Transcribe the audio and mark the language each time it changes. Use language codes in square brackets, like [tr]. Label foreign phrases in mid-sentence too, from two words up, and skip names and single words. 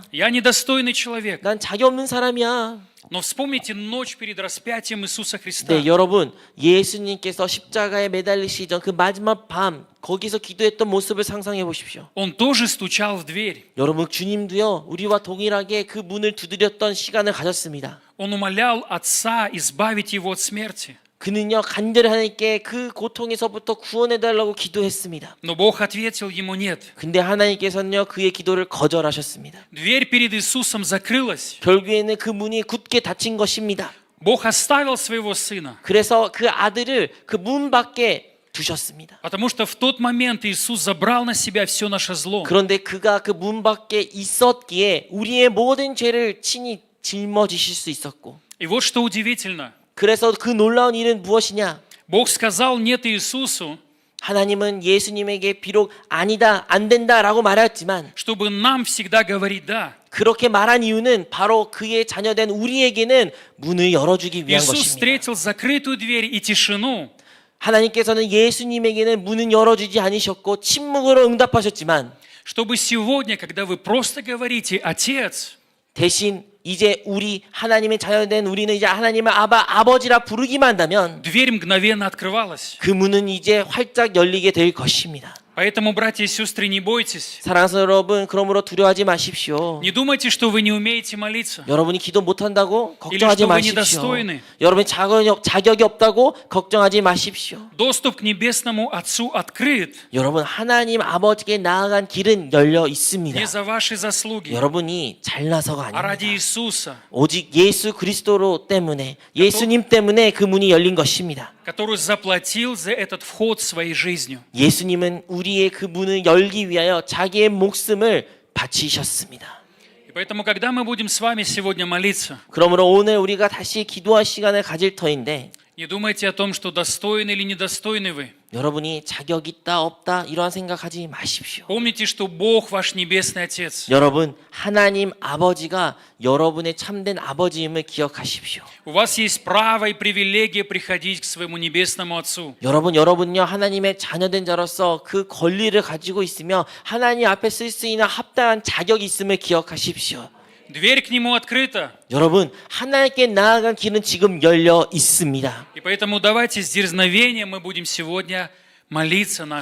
[ru] я недостойный человек. [ko] 난 자격 없는 사람이야. [ru] Но вспомните ночь перед распятием Иисуса Христа. [ko] 네, 여러분 예수님께서 십자가에 매달리시기 전 그 마지막 밤 거기서 기도했던 모습을 상상해 보십시오. [ru] Он тоже стучал в дверь. [ko] 여러분 주님도요 우리와 동일하게 그 문을 두드렸던 시간을 가졌습니다. [ru] Он умолял Отца избавить его от смерти. [ko] 그는요 간절히 하나님께 그 고통에서부터 구원해 달라고 기도했습니다. [ru] Но Бог ответил ему нет. [ko] 근데 하나님께서는요 그의 기도를 거절하셨습니다. [ru] Дверь перед Иисусом закрылась. [ko] 결국에는 그 문이 굳게 닫힌 것입니다. [ru] Бог оставил своего Сына, [ko] 그래서 그 아들을 그 문 밖에 두셨습니다. [ru] потому что в тот момент Иисус забрал на себя все наше зло. [ko] 그런데 그가 그 문 밖에 있었기에 우리의 모든 죄를 친히 짊어지실 수 있었고 [ru] И вот что удивительно. [ko] 그래서 그 놀라운 일은 무엇이냐? [ru] Бог сказал нет Иисусу, [ko] 하나님은 예수님에게 비록 아니다, 안 된다라고 말했지만 [ru] чтобы нам всегда говорить да. [ko] 그렇게 말한 이유는 바로 그의 자녀된 우리에게는 문을 열어주기 위한 [ru] Иисус [ko] 것입니다. [ru] встретил закрытую дверь и тишину, [ko] 하나님께서는 예수님에게는 문은 열어주지 않으셨고 침묵으로 응답하셨지만 [ru] чтобы сегодня, когда вы просто говорите «Отец», [ko] 대신 이제 우리 하나님의 자녀된 우리는 이제 하나님을 아버지라 부르기만 한다면 [ru] дверь мгновенно открывалась. [ko] 그 문은 이제 활짝 열리게 될 것입니다. [ru] Поэтому, братья и сестры, не бойтесь. [ko] 사랑하는 여러분, 그러므로 두려워하지 마십시오. [ru] Не думайте, что вы не умеете молиться. [ko] 여러분이 기도 못한다고 걱정하지 [ru] что вы [ko] 마십시오. [ru] недостойны. [ko] 여러분이 자격이 없다고 걱정하지 마십시오. [ru] Доступ к небесному Отцу открыт [ko] 여러분, 하나님 아버지께 나아간 길은 열려 있습니다. [ru] не за ваши заслуги, [ko] 여러분이 잘나서가 [ru] а ради [ko] 아닙니다. [ru] Иисуса, [ko] 오직 예수 그리스도로 때문에, 예수님 때문에 그 문이 열린 것입니다. [ru] который заплатил за этот вход своей жизнью. [ko] 예수님은 우리의 그 문을 열기 위하여 자기의 목숨을 바치셨습니다. [ru] И поэтому, когда мы будем с вами сегодня молиться, [ko] 그러므로 오늘 우리가 다시 기도할 시간을 가질 터인데 [ru] не думайте о том, что достойны или недостойны вы. [ko] 여러분이 자격 있다 없다 이러한 생각하지 마십시오. [ru] Помните, что Бог ваш Небесный Отец. [ko] 여러분, 하나님 아버지가 여러분의 참된 아버지임을 기억하십시오. [ru] У вас есть право и привилегия приходить к своему Небесному Отцу. [ko] 여러분요 하나님의 자녀된 자로서 그 권리를 가지고 있으며 하나님 앞에 쓸 수 있는 합당한 자격이 있음을 기억하십시오. [ru] Дверь к Нему открыта. [ko] 여러분, 하나님께 나아간 길은 지금 열려 있습니다. [ru] И поэтому давайте с дерзновением мы будем сегодня молиться нашему